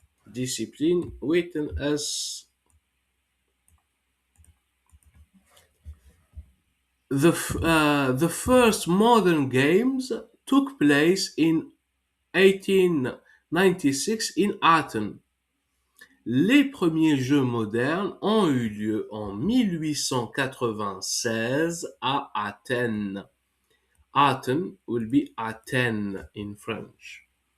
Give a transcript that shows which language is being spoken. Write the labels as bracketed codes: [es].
[en] Discipline written as the first modern games took place in 1896 in Athens. [fr] Les premiers jeux modernes ont eu lieu en 1896 à Athènes. [en] Athens will be Athens in French.